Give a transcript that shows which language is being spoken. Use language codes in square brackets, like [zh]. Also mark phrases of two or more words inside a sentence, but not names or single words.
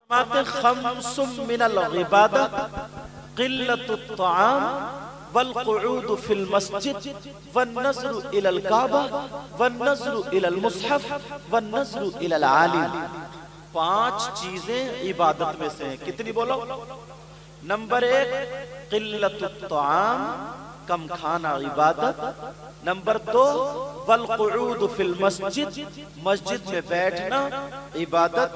[ar] خمسٌ من العبادة قلة الطعام والقعود في المسجد والنظر إلى الكعبة والنظر إلى المصحف والنظر إلى العالم. [ur] 5 چیزیں عبادت میں سے ہیں۔ کتنی بولو? نمبر 1 [ar] قلة الطعام, [ur] کم کھانا عبادت. نمبر 2 [ar] والقعود في المسجد, [ur] مسجد میں بیٹھنا عبادت.